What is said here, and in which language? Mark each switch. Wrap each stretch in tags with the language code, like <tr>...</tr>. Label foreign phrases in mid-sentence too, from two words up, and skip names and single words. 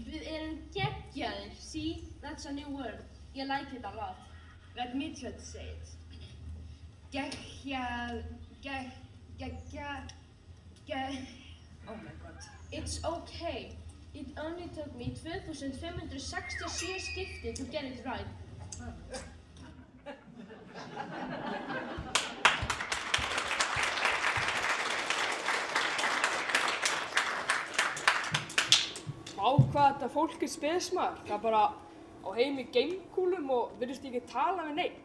<is>Við erum geggjaðir.</is> <en>See, that's a new word. Ég like it a lot. Let me try to say it. Geggjað, oh my god. It's okay. It only took me 2567 skipti to get it right.</en> <is>Vá, hvað þetta fólk er spesmaður. Það er bara á heim í geimkúlum og virðist ekki tala við neitt.</is>